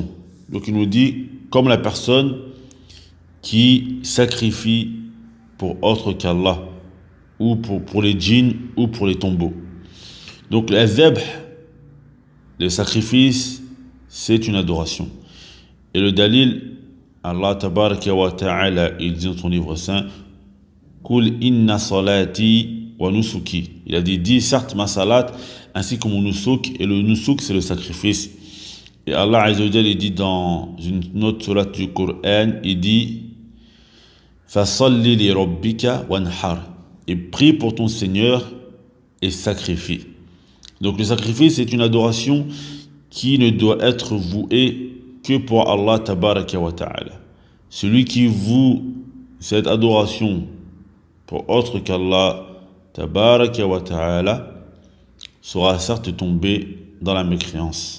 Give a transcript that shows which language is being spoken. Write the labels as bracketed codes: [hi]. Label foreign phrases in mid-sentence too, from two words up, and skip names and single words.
[fr] Donc il nous dit, comme la personne qui sacrifie pour autre qu'Allah, ou pour les djinns, ou pour les tombeaux. Donc le dhabh, le sacrifice, c'est une adoration. Et le dalil, Allah [ar] تبارك وتعالى, [fr] il dit dans son livre saint, [ar] قل إن صلاتي ونسكي. [fr] Il a dit, dis certes ma salat, ainsi que mon nusuk, et le nusuk c'est le sacrifice. Et Allah [ar] عز وجل, [fr] il dit dans une autre sourate du Coran, il dit, [ar] فصل لربك وانحر. [fr] Et prie pour ton Seigneur et sacrifie. Donc le sacrifice c'est une adoration qui ne doit être vouée que pour Allah [ar] تبارك وتعالى. [fr] Celui qui voue cette adoration pour autre qu'Allah [ar] تبارك وتعالى [fr] sera certes tombé dans la mécréance.